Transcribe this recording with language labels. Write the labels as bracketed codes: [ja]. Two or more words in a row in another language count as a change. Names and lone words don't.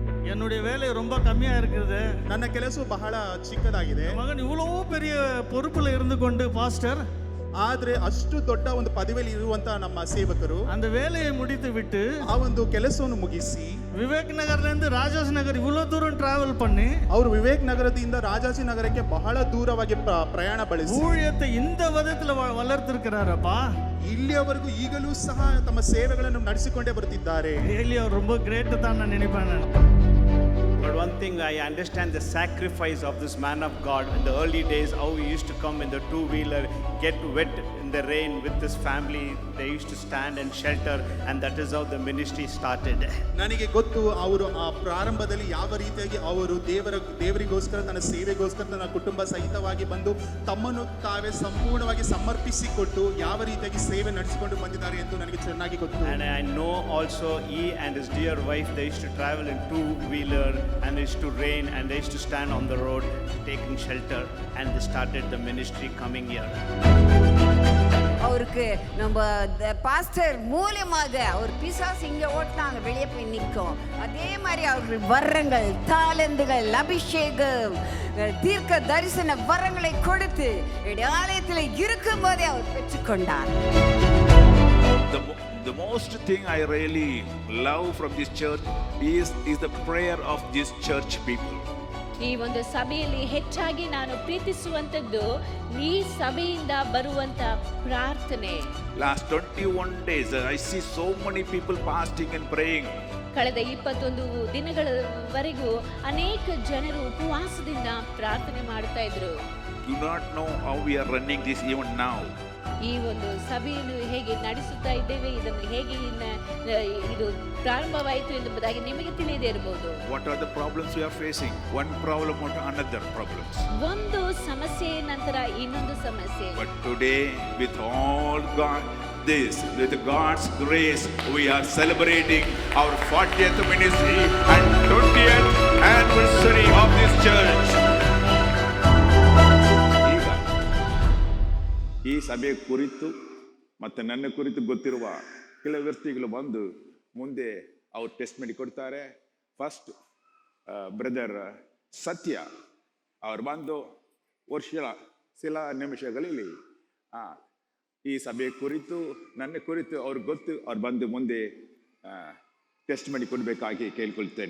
[ta] என்னுடைய வேலை ரொம்ப கம்மியா இருக்குது. [kn] ನನ್ನ ಕೆಲಸವು ಬಹಳ ಚಿಕ್ಕದಾಗಿದೆ. [ta] மகன் இவ்வளவு பெரிய பொறுப்புல இருந்து கொண்டு பாஸ்டர் [kn] ಆದ್ರೆ ಅಷ್ಟು ದೊಡ್ಡ ಒಂದು ಪದವಿಯಲ್ಲಿ ಇರುವಂತ ನಮ್ಮ ಸೇವಕರು [ta] அந்த வேலையை முடித்து விட்டு [kn] ಆ ಒಂದು ಕೆಲಸವನ್ನು ಮುಗಿಸಿ [ta] விவேக் நகர்ல இருந்து ராஜாஜி நகர் இவ்வளவு தூரம் டிராவல் பண்ணி [kn] ಅವರು ವಿವೇಕ್ ನಗರದಿಂದ ರಾಜಾಜಿ ನಗರಕ್ಕೆ ಬಹಳ ದೂರವಾಗಿ ಪ್ರಯಾಣ ಬಳಸಿ [ta] ஊழியத்தை இந்த விதத்துல வளர்த்திருக்கிறாரப்பா. [kn] ಇಲ್ಲಿಯವರೆಗೂ ಈಗಲೂ ಸಹ ತಮ್ಮ ಸೇವೆಗಳನ್ನು ನಡೆಸಿಕೊಂಡೇ ಬರುತ್ತಿದ್ದಾರೆ. [ta] ரியலி அவர் ரொம்ப கிரேட் தான் நான் நினைப்பேன். [en] But one thing I understand the sacrifice of this man of God in the early days, how he used to come in the two-wheeler, get wet in the rain with his family. They used to stand and shelter, and that is how the ministry started. [kn] ನನಗೆ ಗೊತ್ತು ಅವರು ಆ ಪ್ರಾರಂಭದಲ್ಲಿ ಯಾವ ರೀತಿಯಾಗಿ ಅವರು ದೇವರಿಗೋಸ್ಕರ ತನ್ನ ಸೇವೆಗೋಸ್ಕರ ತನ್ನ ಕುಟುಂಬ ಸಹಿತವಾಗಿ ಬಂದು ತಮ್ಮನ್ನು ತಾವೇ ಸಂಪೂರ್ಣವಾಗಿ ಸಮರ್ಪಿಸಿಕೊಟ್ಟು ಯಾವ ರೀತಿಯಾಗಿ ಸೇವೆ ನಡೆಸಿಕೊಂಡು ಬಂದಿದ್ದಾರೆ ಎಂದು ನನಗೆ ಚೆನ್ನಾಗಿ ಗೊತ್ತು. [en] And I know also he and his dear wife, they used to travel in two-wheeler, and it used to rain, and they used to stand on the road taking shelter, and they started the ministry coming here. [ta] அவருக்கு நம்ம பாஸ்டர் மூலமாக அவர் பிசாசு இங்கே ஓட்டினாங்க வெளியே போய் நிற்கும். அதே மாதிரி அவருக்கு வரங்கள், தாளந்துகள், அபிஷேகம், தீர்க்க தரிசன வரங்களை கொடுத்து ஆலயத்தில் இருக்கும் போதே அவர் பெற்றுக்கொண்டார். [en] The most thing I really love from this church is the prayer of this church people. [kn] ಈ ಒಂದು ಸಭೆಯಲ್ಲಿ ಹೆಚ್ಚಾಗಿ ನಾನು ಪ್ರೀತಿಸುವಂತದ್ದು ಈ ಸಭೆಯಿಂದ ಬರುವಂತ ಪ್ರಾರ್ಥನೆ. [en] Last 21 days I see so many people fasting and praying. [kn] ಕಳೆದ 21 ದಿನಗಳವರೆಗೂ ಅನೇಕ ಜನರು ಉಪವಾಸದಿಂದ ಪ್ರಾರ್ಥನೆ ಮಾಡ್ತಾ ಇದ್ರು. [en] Do not know how we are running this even now. [kn] ಈ ಒಂದು ಸಭೆಯನ್ನು ಹೇಗೆ ನಡೆಸುತ್ತಾ ಇದ್ದೇವೆ, ಇದನ್ನು ಹೇಗೆ ಇದು ಪ್ರಾರಂಭವಾಯಿತು ಎಂಬುದಾಗಿ ನಿಮಗೆ ತಿಳಿದೇ ಇರಬಹುದು. [en] What are the problems we are facing? One problem or another problems. [kn] ಒಂದು ಸಮಸ್ಯೆ ನಂತರ ಇನ್ನೊಂದು ಸಮಸ್ಯೆ. [en] But today with all God with God's grace we are celebrating our 40th ministry and 20th anniversary of this church. [kn] ಈ ಸಭೆ ಕುರಿತು ಮತ್ತು ನನ್ನ ಕುರಿತು ಗೊತ್ತಿರುವ ಕೆಲವು ವ್ಯಕ್ತಿಗಳು ಬಂದು ಮುಂದೆ ಅವ್ರು ಟೆಸ್ಟ್ ಮಾಡಿ ಕೊಡ್ತಾರೆ. [en] First brother [kn] ಸತ್ಯ ಅವ್ರು ಬಂದು ಸಿಲ ನಿಮಿಷಗಳಲ್ಲಿ ಈ ಸಭೆ ಕುರಿತು ನನ್ನ ಕುರಿತು ಅವ್ರಿಗೆ ಗೊತ್ತು, ಅವ್ರು ಬಂದು ಮುಂದೆ ಟೆಸ್ಟ್ ಮಾಡಿ ಕೊಡಬೇಕಾಗಿ ಕೇಳ್ಕೊಳ್ತೇನೆ.